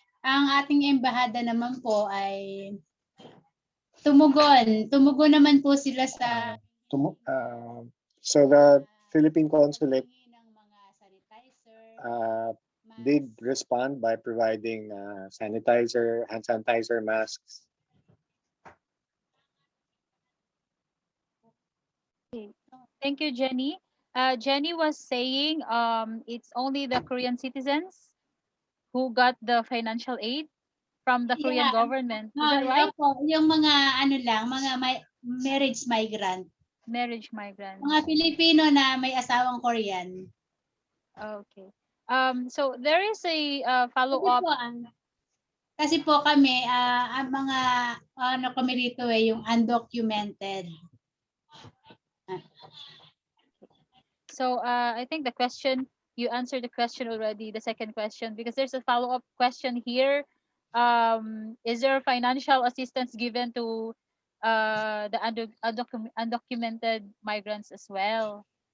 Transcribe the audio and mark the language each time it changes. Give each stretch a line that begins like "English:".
Filipino: Ang ating embahada naman po ay tumugon. Tumugon naman po sila sa
English: So the Philippine consulate did respond by providing sanitizer, hand sanitizer, masks. Thank you, Jenny. Jenny was saying it's only the Korean citizens who got the financial aid from the Korean government. Is that right?
Filipino: Opo, yung mga mga marriage migrant.
English: Marriage migrants.
Filipino: Mga Pilipino na may asawang Korean.
English: Okay. So there is a follow-up.
Filipino: Kasi po kami, ang mga kami rito yung undocumented.
English: So I think the question, you answered the question already, the second question, because there's a follow-up question here. Is there financial assistance given to the undocumented migrants as well?